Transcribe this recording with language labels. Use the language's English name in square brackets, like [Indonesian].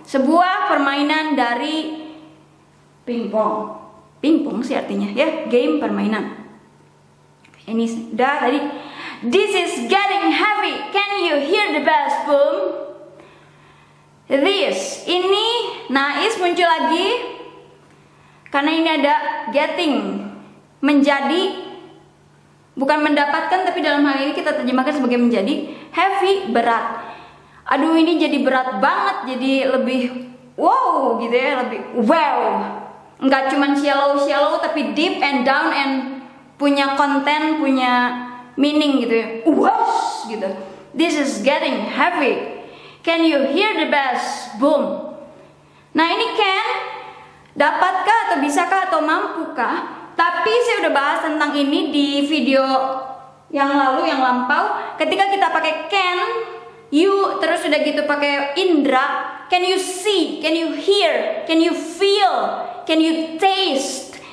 [Indonesian] Sebuah permainan dari pingpong sih artinya ya, game permainan. Ini udah tadi. [English] This is getting heavy. Can you hear the bass boom? [Indonesian] This, ini nais muncul lagi karena ini ada getting, menjadi, bukan mendapatkan, tapi dalam hal ini kita terjemahkan sebagai menjadi. Heavy, berat. Aduh ini jadi berat banget, jadi lebih wow gitu ya, lebih wow. Enggak cuman shallow tapi [English] deep and down [Indonesian] and punya konten, punya meaning gitu ya. [English] Wow gitu. This is getting heavy. Can you hear the bass boom? [Indonesian] Nah ini can, dapatkah atau bisakah atau mampukah? Tapi saya udah bahas tentang ini di video yang lalu, yang lampau. Ketika kita pakai can, you, terus udah gitu pakai indra. [English] Can you see? Can you hear? Can you feel? Can you taste?